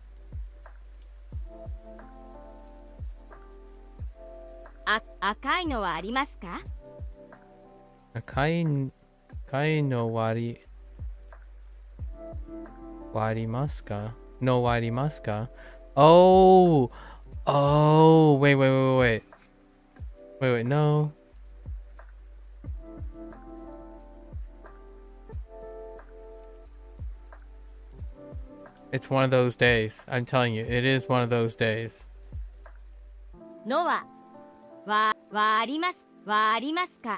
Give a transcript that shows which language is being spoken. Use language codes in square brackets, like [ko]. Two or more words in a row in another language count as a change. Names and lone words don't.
[ja] 赤いのはありますか? 赤いのはありますか? のはありますか? [en] Oh. Oh. Wait. Wait. No. It's one of those days. I'm telling you, it is one of those days. [ja] のはありますか?